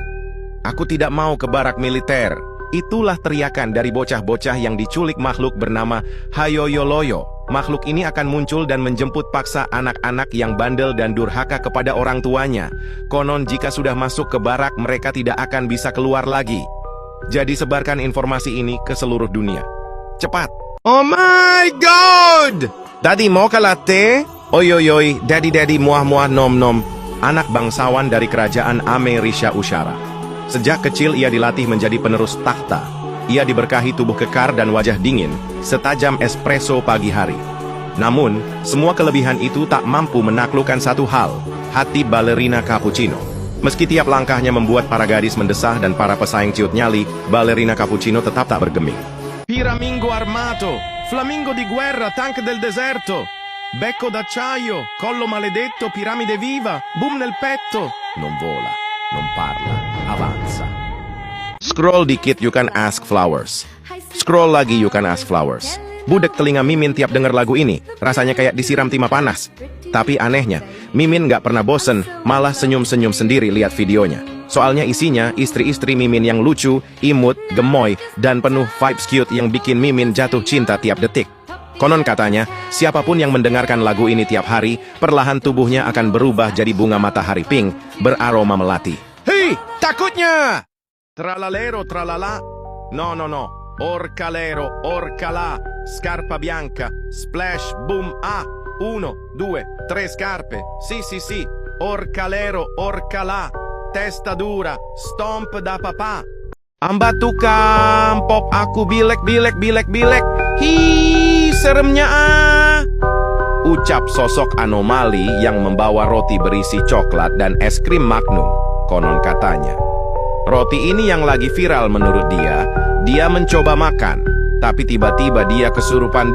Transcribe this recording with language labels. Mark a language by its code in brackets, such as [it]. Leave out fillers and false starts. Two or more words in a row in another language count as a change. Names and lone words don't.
[id] Aku tidak mau ke barak militer. Itulah teriakan dari bocah-bocah yang diculik makhluk bernama Hayoyoloyo. Makhluk ini akan muncul dan menjemput paksa anak-anak yang bandel dan durhaka kepada orang tuanya. Konon jika sudah masuk ke barak, mereka tidak akan bisa keluar lagi. Jadi sebarkan informasi ini ke seluruh dunia. Cepat! [en] Oh my god! [id] Daddy mau ke latte? Oyoyoy, daddy muah nom. Anak bangsawan dari kerajaan Amerika Ushara. Sejak kecil ia dilatih menjadi penerus takhta. Ia diberkahi tubuh kekar dan wajah dingin, setajam espresso pagi hari. Namun, semua kelebihan itu tak mampu menaklukkan satu hal, hati balerina cappuccino. Meski tiap langkahnya membuat para gadis mendesah dan para pesaing ciut nyali, balerina cappuccino tetap tak bergeming. [it] Piramingo armato, flamingo di guerra, tank del deserto, becco d'acciaio, collo maledetto, piramide viva, boom nel petto. Non vola, non parla, avanza. [en] Scroll dikit you can ask flowers. Scroll lagi you can ask flowers. [id] Budek telinga Mimin tiap denger lagu ini, rasanya kayak disiram timah panas. Tapi anehnya, Mimin nggak pernah bosen, malah senyum-senyum sendiri lihat videonya. Soalnya isinya istri-istri Mimin yang lucu, imut, gemoy, dan penuh [en] vibes cute [id] yang bikin Mimin jatuh cinta tiap detik. Konon katanya, siapapun yang mendengarkan lagu ini tiap hari, perlahan tubuhnya akan berubah jadi bunga matahari pink, beraroma melati. Hei, takutnya! Tralalero, tralala. [it] No, no, no. Orcalero, orcalà, scarpa bianca, splash, boom, ah, 1, 2, 3 scarpe, sì, orcalero, orcalà, testa dura, stomp da papà. [id] Ambatukam, pop aku bilek, hi, seremnya ah. Ucap sosok anomali yang membawa roti berisi coklat dan es krim Magnum, konon katanya. Roti ini yang lagi viral menurut dia mencoba makan, tapi tiba-tiba dia kesurupan.